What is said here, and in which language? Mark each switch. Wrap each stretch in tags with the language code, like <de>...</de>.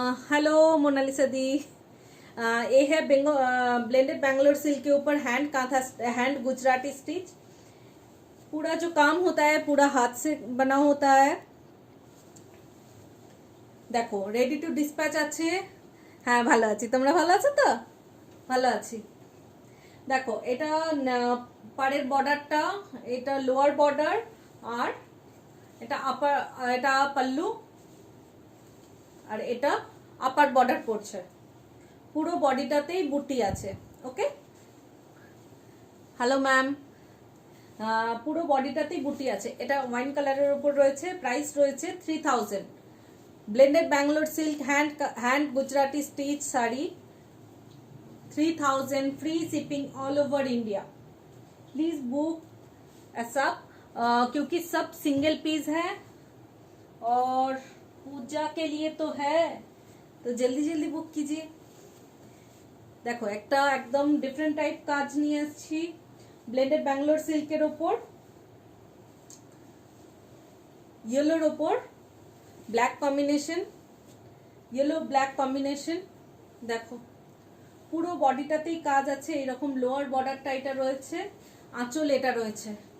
<hi>Hello Mona Lisa दी। ये है blended Bangalore silk के ऊपर hand kantha, hand Gujarati stitch. पूरा जो काम होता है पूरा हाथ से बना होता है। देखो रेडी टू डिस्पैच আছে।</hi> <bn>হ্যাঁ ভালো আছি, তোমরা ভালো আছো তো? ভালো আছি। দেখো এটা পাড়ের বর্ডারটা, এটা লোয়ার বর্ডার, আর এটা আপার, এটা পাল্লু, আর এটা আপার বর্ডার পড়ছে। পুরো বডিটাতেই বুটি আছে। ওকে, হ্যালো ম্যাম। পুরো বডিটাতেই বুটি আছে। এটা ওয়াইন কালারের উপর রয়েছে। প্রাইস রয়েছে 3000। Blended Bangalore silk hand Gujarati stitch sari 3000,</bn> <en>Free shipping all over India.</en> <hi>Please book ऐसा, क्योंकि सब सिंगल पीस है और पूजा के लिए तो है, तो जल्दी जल्दी बुक कीजिए।</hi> <bn>देखो একটা একদম ডিফারেন্ট টাইপ কাজ নিয়ে আসছি ব্লেন্ডেড ব্যাঙ্গালোর সিল্কের উপর, ইয়েলোর উপর black combination, yellow black combination. দেখো পুরো বডিটাতেই কাজ আছে। এরকম লোয়ার বর্ডারটা এটা রয়েছে, আঁচল এটা রয়েছে।</bn>